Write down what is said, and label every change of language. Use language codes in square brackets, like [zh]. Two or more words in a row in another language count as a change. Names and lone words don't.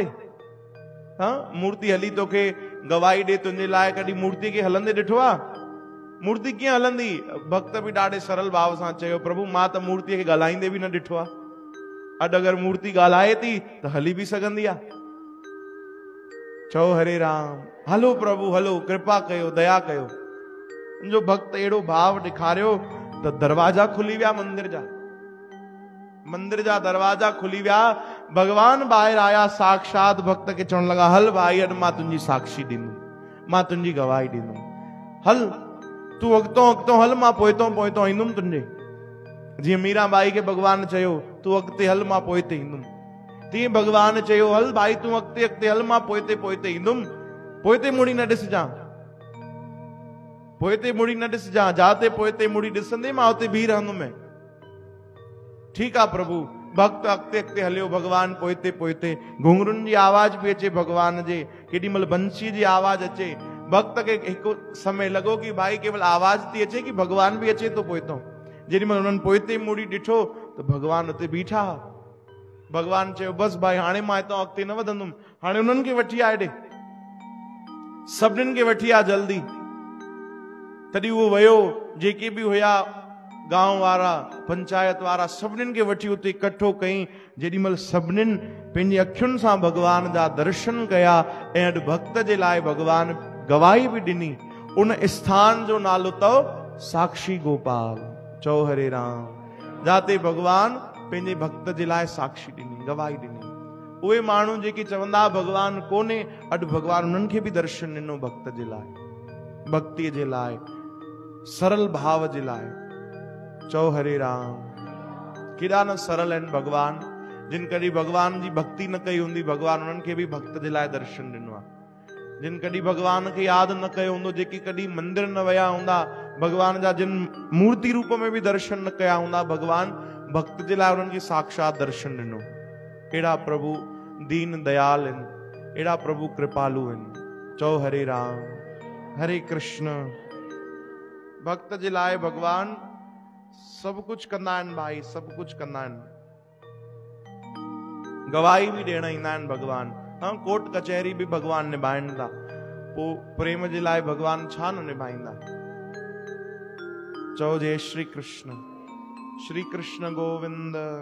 [sd] हा, मूर्ति हली तोखे गवाही ॾे तुंहिंजे लाइ, कॾहिं मूर्ति खे हलंदे ॾिठो आहे? मूर्ति कीअं हलंदी? भक्त बि ॾाढे सरल भाव सां चयो, प्रभु मां त मूर्तिअ खे ॻाल्हाईंदे बि न ॾिठो आहे। अॼु अगरि मूर्ति ॻाल्हाए थी त हली बि सघंदी आहे। चओ हरे राम। हलो प्रभु हलो, कृपा कयो, दया कयो। मुंहिंजो भक्त अहिड़ो भाव ॾेखारियो त दरवाजा खुली विया मंदिर जा। मंदिर जा दरवाजा खुली विया। भगवान ॿाहिरि आया, साक्षात भक्त खे चवण लॻा, हल भाई अॼु मां तुंहिंजी साक्षी ॾींदुमि, मां तुंहिंजी गवाही ॾींदुमि, हल तूं अॻितो अॻितो हल, मां पोइतो पोइतो ईंदुमि तुंहिंजे। जीअं मीराबाई खे भगवान चयो, तूं अॻिते हल, मां पोइते ईंदुमि, तीअं भगवान चयो, हल भाई तूं अॻिते अॻिते हल, मां पोइते पोइते ईंदुमि। पोइते मुड़ी न ॾिसजां, पोइते मुड़ी न ॾिसजां, जाते पोइते मुड़ी ॾिसंदे मां उते बीह रहंदुमि। ठीकु आहे प्रभु। भक्त अॻिते अॻिते हलियो, भगवान पोइते पोइते। घुंघरुनि जी आवाज पई अचे भगवान जे, केॾी महिल बंसी जी आवाज अचे। भक्त खे हिकु समय लॻो कि भाई केवल आवाज थी अचे कि भगवान बि अचे थो पोइतो। जेॾी महिल हुननि पोइते मुड़ी ॾिठो तो भगवान उते बीठा। भगवान चयो बस भाई हाणे मां हितां अॻिते न वधंदुमि, हाणे उन्हनि खे वठी आ हेॾे, सभिनीनि खे वठी आ जल्दी। तॾहिं उहो वियो, जेके बि हुया गांव वारा पंचायत वारा सभिनीनि खे वठी उते इकट्ठो कई। जेॾीमहिल सभिनीनि पंहिंजी अखियुनि सां भगवान जा दर्शन कया ऐं अॼु भक्त जे लाइ भगवान गवाही बि ॾिनी। उन स्थान जो नालो अथव साक्षी गोपाल। चओ हरे राम। जाते भगवान पंहिंजे भक्त जे लाइ साक्षी ॾिनी, गवाही ॾिनी। उहे माण्हू जेके चवंदा भगवान कोन्हे, अॼु भगवान उन्हनि खे बि दर्शन ॾिनो भक्त जे लाइ, भक्तीअ जे लाइ, सरल भाव जे लाइ। चओ हरे राम। केॾा न सरल आहिनि भगवान। जिन कॾहिं भगवान जी भक्ति न कई हूंदी, भगवान उन्हनि खे बि भक्त जे लाइ दर्शन ॾिनो आहे। जिन कॾहिं भगवान खे यादि न कयो हूंदो, जेके कॾहिं मंदिर न विया हूंदा, भगवान जा जिन मूर्ति रूप में बि दर्शन न कया हूंदा, भगवान भक्त जे लाइ उन्हनि खे साक्षात दर्शन ॾिनो। अहिड़ा प्रभु दीन दयाल आहिनि, अहिड़ा प्रभु कृपालु आहिनि। चओ हरे राम। हरे कृष्ण। भक्त जे लाइ भगवान सभु कुझु कंदा आहिनि भाई, सभु कुझु कंदा आहिनि। गवाही बि ॾियण ईंदा आहिनि भगवान। हाँ, कोर्ट कचहरी बि भगवान निभाइनि था, पोइ प्रेम जे लाइ भगवान छा न निभाईंदा। चओ जय श्री कृष्ण। श्री कृष्ण गोविंद।